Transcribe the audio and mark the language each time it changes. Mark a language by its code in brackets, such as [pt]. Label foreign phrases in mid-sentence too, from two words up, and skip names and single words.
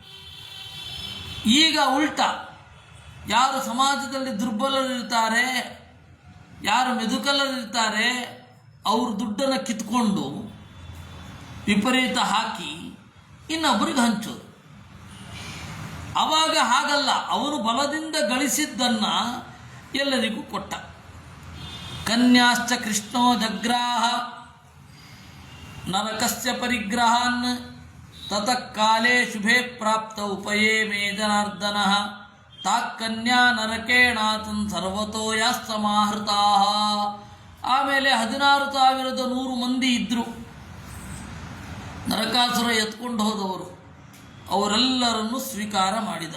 [kn] ಈಗ ಉಲ್ಟಾ, ಯಾರು ಸಮಾಜದಲ್ಲಿ ದುರ್ಬಲರಿರ್ತಾರೆ, ಯಾರು ಮೆದುಕಲರಿರ್ತಾರೆ, ಅವ್ರ ದುಡ್ಡನ್ನು ಕಿತ್ಕೊಂಡು ವಿಪರೀತ ಹಾಕಿ ಇನ್ನೊಬ್ಬರಿಗೆ ಹಂಚೋದು. ಆವಾಗ ಹಾಗಲ್ಲ, ಅವನು ಬಲದಿಂದ ಗಳಿಸಿದ್ದನ್ನು ಎಲ್ಲರಿಗೂ ಕೊಟ್ಟ. [sa] ಕನ್ಯಾಶ್ಚ ಕೃಷ್ಣೋ ಜಗ್ರಾಹ ನರಕಸ್ಯ ಪರಿಗ್ರಹಾನ್ ತತಃ ಕಾಲೇ ಶುಭೇ ಪ್ರಾಪ್ತ ಉಪಯೇ ಮೇ ಜನಾರ್ದನಃ ತಾಕ್ಕನ್ಯಾ ನರಕೇಣಾತನ್ ಸರ್ವತೋ ಯಾಸ್ತಮಾಹೃತಾ. [kn] ಆಮೇಲೆ 16,100 ಮಂದಿ ಇದ್ದರು ನರಕಾಸುರ ಎತ್ಕೊಂಡು ಹೋದವರು. ಅವರೆಲ್ಲರನ್ನು ಸ್ವೀಕಾರ ಮಾಡಿದ.